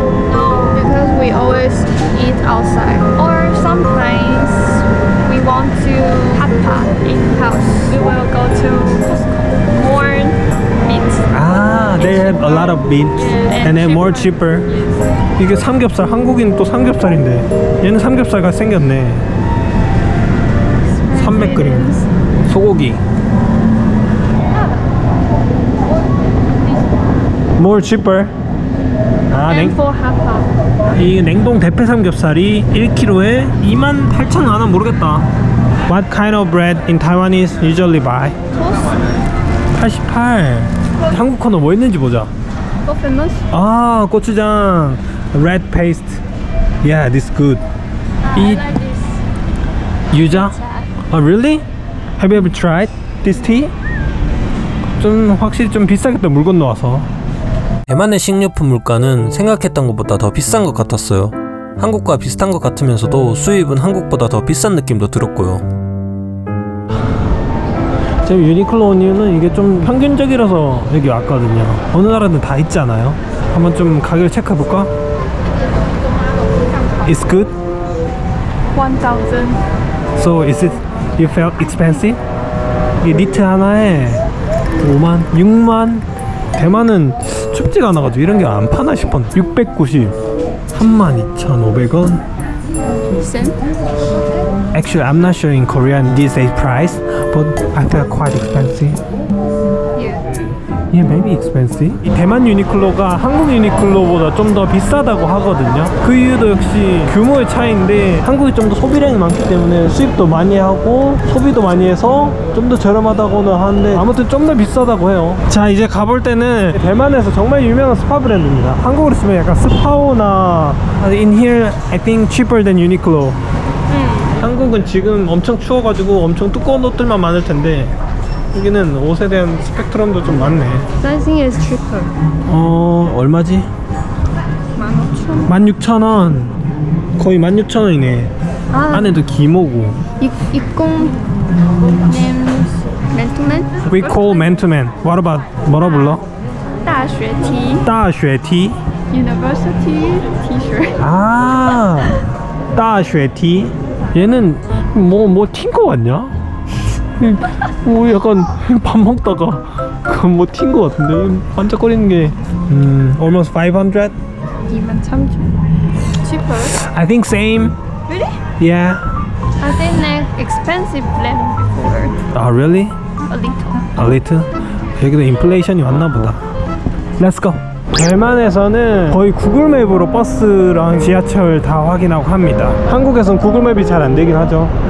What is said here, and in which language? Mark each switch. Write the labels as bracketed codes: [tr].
[en] No, because we always eat outside. Or sometimes we want to hot pot in house. We will go to Costco. More meat. Ah, they have a lot of meat and then more cheaper. [ko] 이게 삼겹살, 한국인 또 삼겹살인데 얘는 삼겹살같이 생겼네. 300g 소고기. [en] More cheaper. 아, And for hot pot. [ko] 이 냉동 대패 삼겹살이 1kg에 28,000원 하나 모르겠다. [en] What kind of bread in Taiwanese usually buy? Toast. 88. [ko] 한국 코너 뭐 있는지 보자. [en] So famous. 아, 고추장. Red paste. Yeah, this good. I Eat like this. 유자. Oh, really? Have you ever tried this tea? [ko] 좀 확실히 좀 비싸겠다, 물 건너와서. 대만의 식료품 물가는 생각했던 것보다 더 비싼 것 같았어요. 한국과 비슷한 것 같으면서도 수입은 한국보다 더 비싼 느낌도 들었고요. 지금 유니클로 온 이유는 이게 좀 평균적이라서 여기 왔거든요. 어느 나라든 다 있잖아요. 한번 좀 가격을 체크해볼까? [en] It's good? 1,000. So is it, you felt expensive? [ko] 이 니트 하나에 5만, 6만? 대만은 춥지가 않아가지고 이런 게 안 파나 싶었는데 690, 32,500원. [en] Same. Actually, I'm not sure in Korean these days price, but I felt quite expensive. Yeah. Yeah, maybe expensive. [ko] 이 대만 유니클로가 한국 유니클로보다 좀 더 비싸다고 하거든요. 그 이유도 역시 규모의 차이인데 한국이 좀 더 소비량이 많기 때문에 수입도 많이 하고 소비도 많이 해서 좀 더 저렴하다고는 하는데 아무튼 좀 더 비싸다고 해요. 자, 이제 가볼 때는 대만에서 정말 유명한 스파 브랜드입니다. 한국으로 쓰면 약간 스파오나 [en] in here I think cheaper than Uniqlo. [ko] 한국은 지금 엄청 추워가지고 엄청 두꺼운 옷들만 많을 텐데 여기는 옷에 대한 스펙트럼도 좀 많네. [en] I think it's cheaper. [ko] 얼마지? [en] 15,000. [ko] 16,000원. 거의 16,000원이네. 아. 안에도 기모고. 입공 names 맨투맨? [en] We call man to man. What about, [ko] 뭐라 불러? [zh] 大学 T. 大学 T. [en] University T-shirt. [ko] 아, 大学 T. 얘는 뭐 튄거 같냐? 뭐 약간 밥 먹다가 그건 뭐 튄 거 같은데 반짝거리는 게 almost 500? [en] 23,000. Cheaper. I think same. Really? Yeah. I think like expensive than before. Ah, really? A little. A little? [ko] 여기도 인플레이션이 왔나 보다. [en] Let's go. [ko] 대만에서는 거의 구글맵으로 버스랑 지하철 다 확인하고 합니다. 한국에선 구글맵이 잘 안 되긴 하죠.